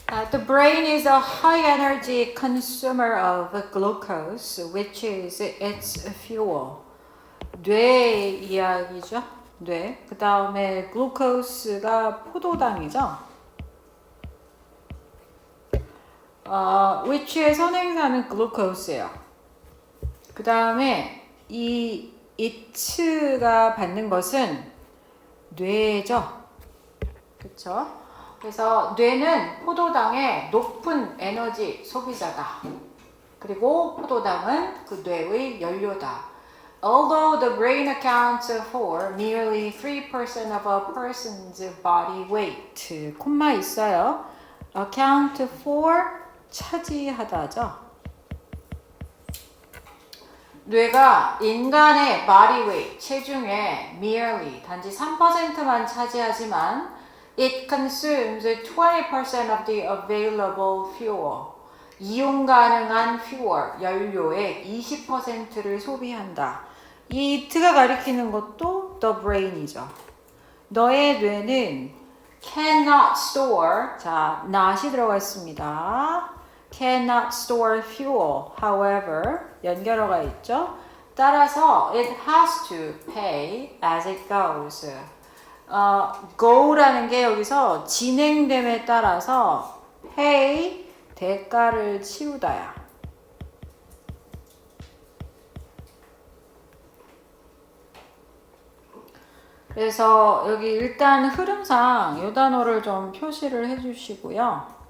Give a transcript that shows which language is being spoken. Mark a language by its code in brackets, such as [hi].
[en] The brain is a high energy consumer of glucose, which is its fuel. [ko] 뇌 이야기죠. 뇌. 그 다음에 글루코스가 포도당이죠. which의 선행사는 글루코스예요. 그 다음에 이 it가 받는 것은 뇌죠. 그쵸? 그래서 뇌는 포도당의 높은 에너지 소비자다. 그리고 포도당은 그 뇌의 연료다. [en] Although the brain accounts for nearly 3% of a person's body weight. [ko] 콤마 있어요. account for 차지하다죠. 뇌가 인간의 [en] body weight, 체중의 merely [ko] 단지 3%만 차지하지만 [en] it consumes 20% of the available fuel. [ko] 이용 가능한 fuel, 연료의 20%를 소비한다. 이 it가 가리키는 것도 [en] the brain [ko] 이죠. 너의 뇌는 [en] cannot store, [ko] 자, not이 들어가 있습니다. [en] cannot store fuel, however, [ko] 연결어가 있죠. 따라서 [en] it has to pay as it goes. [ko] go라는 게 여기서 진행됨에 따라서 pay, 대가를 치우다야. 그래서 여기 일단 흐름상 이 단어를 좀 표시를 해주시고요.